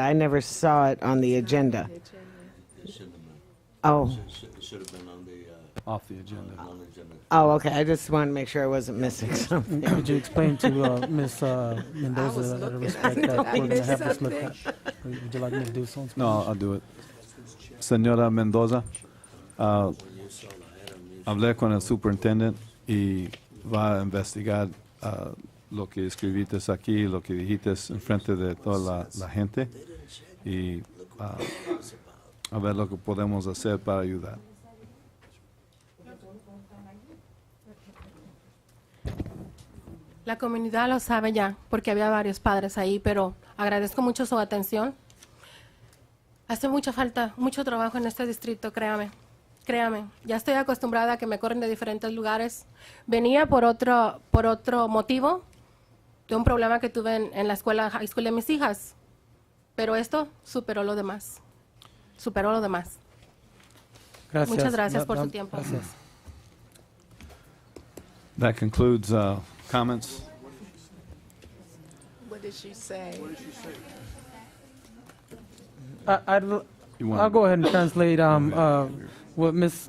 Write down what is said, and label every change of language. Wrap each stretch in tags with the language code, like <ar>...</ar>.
<en>I never saw it on the agenda. Oh. It should have been on the off the agenda. Oh, okay. I just wanted to make sure I wasn't missing something. Could you explain to Ms. Mendoza out of respect that we're going to have this looked at? Would you like me to do so? No, I'll do it.</en> <es>Señora Mendoza, hablé con el superintendente y va a investigar lo que escribiste aquí, lo que dijiste en frente de toda la gente y a ver lo que podemos hacer para ayudar. La comunidad lo sabe ya, porque había varios padres ahí, pero agradezco mucho su atención. Hace mucha falta, mucho trabajo en este distrito, créame. Ya estoy acostumbrada a que me corren de diferentes lugares. Venía por otro motivo, de un problema que tuve en la escuela, high school de mis hijas. Pero esto superó lo demás. Gracias. Muchas gracias por su tiempo. Gracias.</es> <en>That concludes comments. What did she say? I'll go ahead and translate what Ms.</en>